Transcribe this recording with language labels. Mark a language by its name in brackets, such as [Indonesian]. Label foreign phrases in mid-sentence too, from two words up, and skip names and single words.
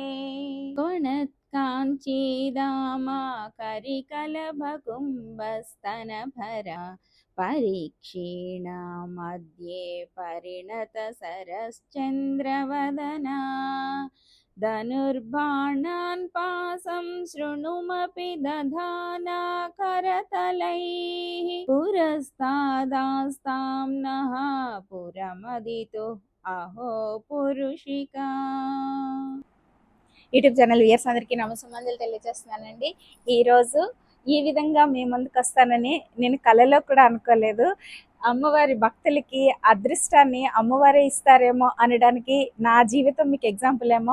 [Sanskrit] काञ्चीदामा करिकलभकुम्भस्तनभरा परीक्षीणा मध्ये परिणतसरश्चन्द्रवदना धनुर्बाणान् पासं शृणुमपि दधाना करतलैः पुरस्तादास्तां नः पुरमदितुः अहो पुरुषिका। [English] YouTube channel viewers [Telugu] అందరికీ నమస్కారాలు తెలియజేస్తున్నానండి. ఈరోజు ఈ విధంగా మీ ముందుకు వస్తానని నేను కలలో కూడా అనుకోలేదు. అమ్మవారి భక్తులకి అదృష్టాన్ని అమ్మవారే ఇస్తారేమో అనడానికి నా జీవితం మీకు ఎగ్జాంపుల్ ఏమో.